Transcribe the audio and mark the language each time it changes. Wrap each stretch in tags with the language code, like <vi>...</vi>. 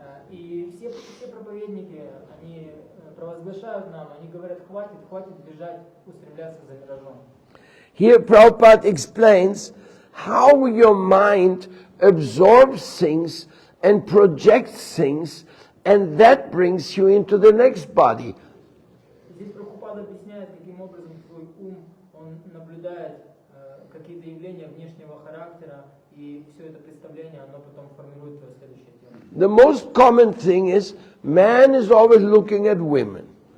<ru>И все проповедники, они провозглашают нам, они говорят, хватит бежать, устремляться за миражом.</ru> <en>Here Prabhupada explains how your mind absorbs things and projects things, and that brings you into the next body.</en> <ru>Здесь Прабхупада объясняет, каким образом твой ум, он наблюдает какие-то явления внешнего характера, и все это представление, оно потом формирует твое следующее тело.</ru> <en>The most common thing is, man is always looking at women.</en>